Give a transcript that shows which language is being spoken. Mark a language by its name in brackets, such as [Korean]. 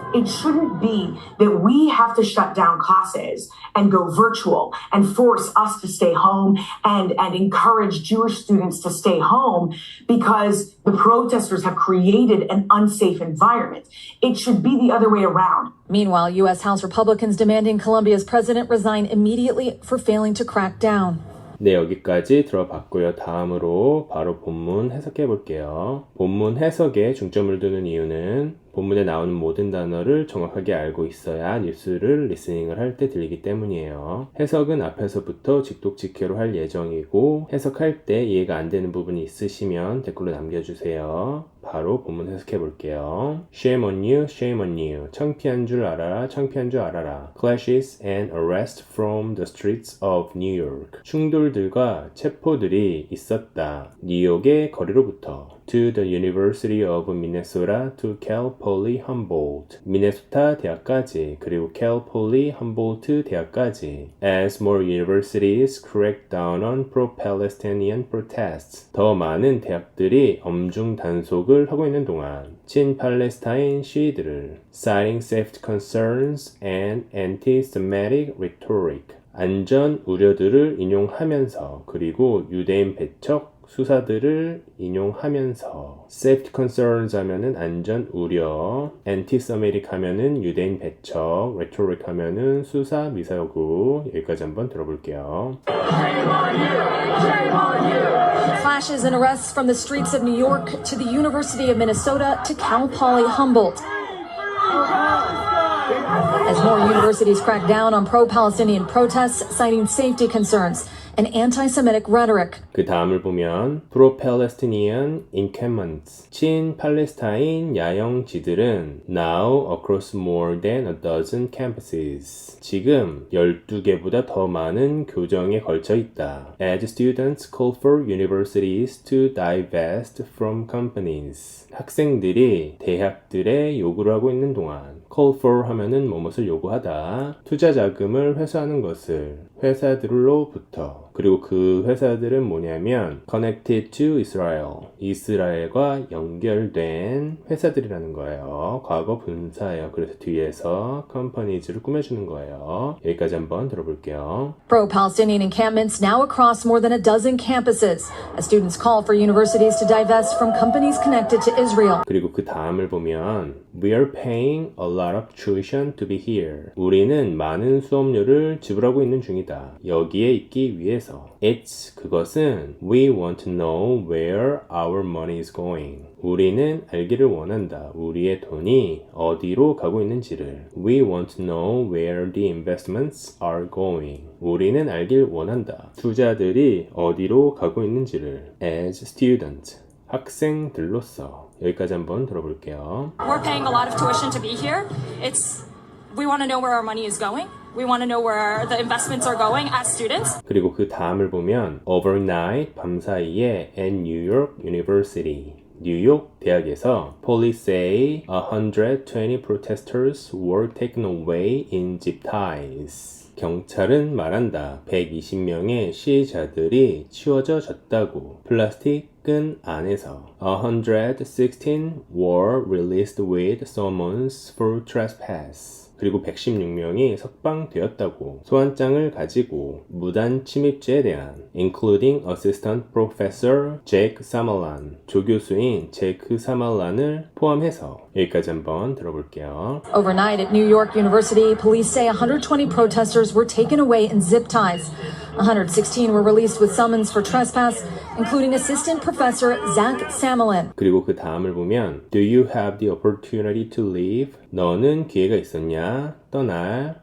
[English] It shouldn't be that we have to shut down classes and go virtual and force us to stay home and encourage Jewish students to stay home because the protesters have created an unsafe environment. It should be the other way around. Meanwhile, U.S. House Republicans demanding Colombia's president resign immediately for failing to crack down. [Korean] 네, 여기까지 들어봤고요. 다음으로 바로 본문 해석해 볼게요. 본문 해석에 중점을 두는 이유는 본문에 나오는 모든 단어를 정확하게 알고 있어야 뉴스를 리스닝을 할 때 들리기 때문이에요. 해석은 앞에서부터 직독직해로 할 예정이고 해석할 때 이해가 안 되는 부분이 있으시면 댓글로 남겨주세요. 바로 본문 해석해 볼게요. [English] Shame on you, shame on you. [Korean] 창피한 줄 알아라, 창피한 줄 알아라. [English] Clashes and arrests from the streets of New York. [Korean] 충돌들과 체포들이 있었다. 뉴욕의 거리로부터. [English] To the University of Minnesota to Cal Poly Humboldt. [Korean] 미네소타 대학까지 그리고 Cal Poly Humboldt 대학까지. [English] As more universities crack down on pro-Palestinian protests. [Korean] 더 많은 대학들이 엄중 단속을 하고 있는 동안 친팔레스타인 시위들을 [English] citing safety concerns and anti-Semitic rhetoric. [Korean] 안전 우려들을 인용하면서 그리고 유대인 배척 수사들을 인용하면서 safety concerns 하면은 안전 우려, anti-Semitic 하면은 유대인 배척, rhetoric 하면은 수사 미사 요구. 여기까지 한번 들어볼게요. [English] Shame on you! Shame on you! Clashes and arrests from the streets of New York to the University of Minnesota to Cal Poly Humboldt. As more universities crack down on pro-Palestinian protests, citing safety concerns and anti-Semitic rhetoric. [Korean] 그 다음을 보면 [English] pro-Palestinian encampments, [Korean] 친팔레스타인 야영지들은 [English] now across more than a dozen campuses. [Korean] 지금 12개보다 더 많은 교정에 걸쳐 있다. [English] As students call for universities to divest from companies. [Korean] 학생들이 대학들에 요구를 하고 있는 동안 call for 하면은 뭐뭇을 요구하다. 투자 자금을 회수하는 것을 회사들로부터. 그리고 그 회사들은 뭐냐면 [English] connected to Israel. [Korean] 이스라엘과 연결된 회사들이라는 거예요. 과거 분사예요. 그래서 뒤에서 companies를 꾸며주는 거예요. 여기까지 한번 들어볼게요. [English] Pro-Palestinian encampments now across more than a dozen campuses as students call for universities to divest from companies connected to Israel. [Korean] 그리고 그 다음을 보면 [English] We are paying a lot of tuition to be here. [Korean] 우리는 많은 수업료를 지불하고 있는 중이다. 여기에 있기 위해서. [English] It's [Korean] 그것은 [English] We want to know where our money is going. [Korean] 우리는 알기를 원한다. 우리의 돈이 어디로 가고 있는지를. [English] We want to know where the investments are going. [Korean] 우리는 알길 원한다. 투자들이 어디로 가고 있는지를. [English] As students. [Korean] 학생들로서. 여기까지 한번 들어볼게요. [English] We're paying a lot of tuition to be here. We want to know where our money is going. We want to know where the investments are going as students. [Korean] 그리고 그 다음을 보면 [English] overnight [Korean] 밤사이에 [English] at New York University [Korean] 뉴욕 대학에서 [English] police say 120 protesters were taken away in zip ties. [Korean] 경찰은 말한다. 120명의 시위자들이 치워져 졌다고. 플라스틱 끈 안에서 [English] 116 were released with summons for trespass. [Korean] 그리고 116명이 석방되었다고. 소환장을 가지고 무단 침입죄에 대한 [English] including Assistant Professor Jake Samalan [Korean] 조교수인 제크 사말란을 포함해서 여기까지 한번 들어볼게요. [English] Overnight at New York University, police say 120 protesters were taken away in zip ties. 116 were released with summons for trespass, including Assistant Professor Zach Samalin. [Korean] 그리고 그 다음을 보면 [English] Do you have the opportunity to leave? [Korean] 너는 기회가 있었냐? 떠날.